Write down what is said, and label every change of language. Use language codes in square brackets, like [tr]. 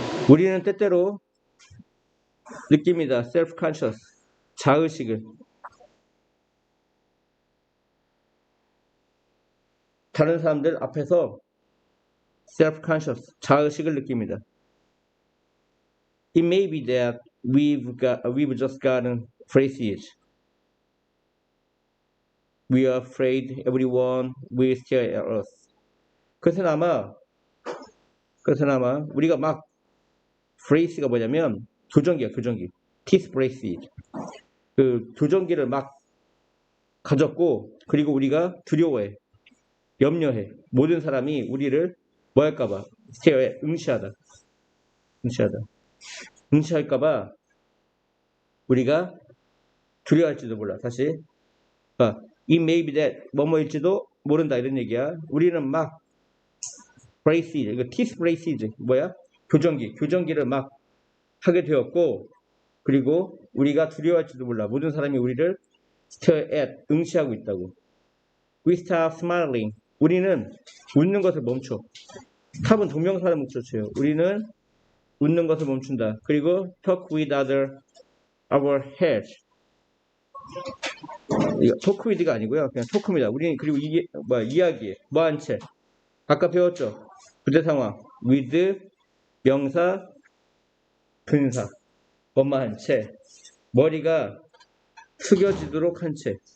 [ko] 우리는 때때로 느낍니다. self-conscious, 자의식을. 다른 사람들 앞에서 self-conscious, 자의식을 느낍니다. [en] It may be that we've just gotten phrases. We are afraid everyone will stare at us. [ko] 그것은 아마 우리가 막 phrase가 뭐냐면 교정기야, 교정기. [en] teeth braces. [ko] 그 교정기를 막 가졌고, 그리고 우리가 두려워해, 염려해. 모든 사람이 우리를 뭐 할까봐, stare, 응시할까봐 우리가 두려워할지도 몰라. 다시. [en] It may be that [ko] 뭐뭐일지도 모른다, 이런 얘기야. 우리는 막 braces, 이거 teeth braces 뭐야? 교정기를 막 하게 되었고, 그리고 우리가 두려워할지도 몰라. 모든 사람이 우리를 stare at, 응시하고 있다고. [en] We stop smiling. [ko] 우리는 웃는 것을 멈춰. stop은 동명사를 멈춰줘요. 우리는 웃는 것을 멈춘다. [en] 그리고 talk with our heads. [ko] talk with가 아니고요. 그냥 talk입니다. 우리는 그리고 이게 이야기해. 뭐한 채. 아까 배웠죠? 부대 상황. with 명사 분사. 뭐한 채. 머리가 숙여지도록 한 채.